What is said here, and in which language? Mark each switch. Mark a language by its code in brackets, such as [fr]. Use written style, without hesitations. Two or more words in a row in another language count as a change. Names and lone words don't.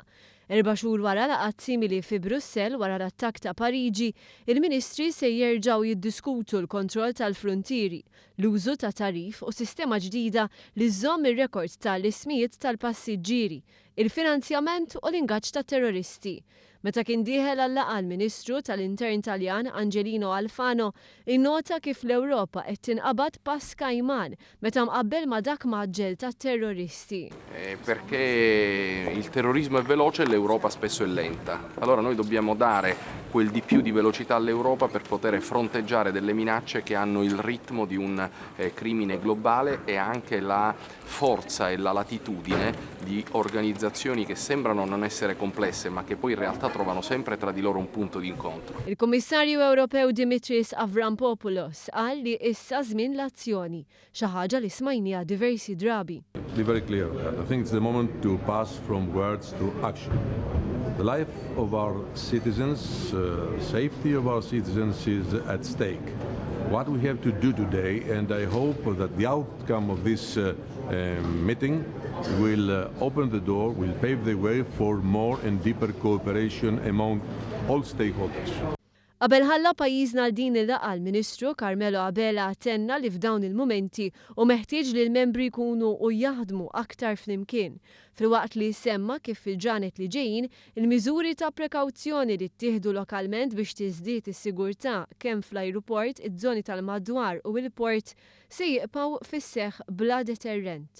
[mt] 4 xhur wara laqgħat simili fi Brussell wara l-attakk ta' Pariġi, il-Ministri se jerġgħu jiddiskutu l-kontroll tal-fruntieri, l-użu ta' tarif u sistema ġdida li żżomm ir-rekord tal-ismijiet tal-passiġġieri, il-finanzjament u l-ingaġġ tat-terroristi. Meta kien dieħel għal-laqgħa l-Ministru tal-Intern Taljan Angelino Alfano innota kif l-Ewropa qed tinqabad pass kajman meta mqabbel ma' dak maġġel tat-terroristi. [it] Perché il terrorismo è veloce e l'Europa spesso è lenta. Allora noi dobbiamo dare quel di più di velocità all'Europa per poter fronteggiare delle minacce che hanno il ritmo di un crimine globale e anche la forza e la latitudine di organizzazioni che sembrano non essere complesse ma che poi in realtà trovano sempre tra di loro un punto di incontro. Il-Kummissarju Ewropew Dimitris Avramopoulos qal li issa żmien l-azzjoni, xi ħaġa li smajniha diversi drabi. [en] Be very clear. I think it's the moment to pass from words to action. The life of our citizens, safety of our citizens is at stake. What we have to do today, and I hope that the outcome of this meeting will open the door, will pave the way for more and deeper cooperation among all stakeholders. [mt] Qabel ħalla pajjiżna l din il-laqgħa l-Ministru Carmelo Abela attenna li f'dawn il-mumenti u meħtieġ li l-membri jkunu u jaħdmu aktar flimkien. Filwaqt li semma kif fil-ġranet li ġejjin il-miżuri ta' prekawzjoni li ttieħdu lokalment biex tiżdied is-sigurtà kemm fl-ajruport, iż-żoni tal-madwar u l-port se jibqgħu fis-seħħ bla deterrent.